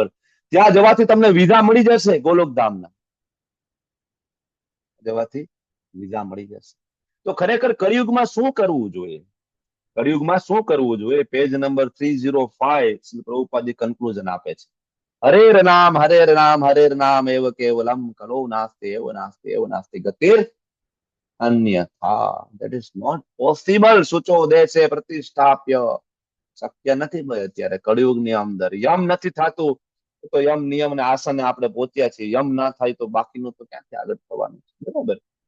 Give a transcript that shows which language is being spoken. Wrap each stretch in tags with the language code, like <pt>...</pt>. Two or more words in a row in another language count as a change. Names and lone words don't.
<gu>ત્યાં જવાથી તમને વિઝા મળી જશે, ગોલોક ધામના જવાથી વિઝા મળી જશે. તો ખરેખર કળિયુગમાં શું કરવું જોઈએ? કળિયુગમાં શું કરવું જોઈએ? પેજ નંબર 305 શ્રી પ્રભુપાદજી કન્ક્લુઝન આપે છે.</gu> <sa>हरेर नाम हरेर नाम एव केवलम कलौ नास्ति एव नास्ति एव नास्ति गतिर अन्यथा.</sa> <en>That is not possible.</en> <sa>शुचौ देशे प्रतिष्ठाप्य.</sa> <gu>શક્ય નથી ભાઈ. અત્યારે કળિયુગની અંદર યમ નથી થતું, તો યમ નિયમ ને આસને આપણે પહોંચ્યા છીએ. યમ ના થાય તો બાકીનું તો ક્યાંથી આગળ થવાનું છે, બરાબર?</gu>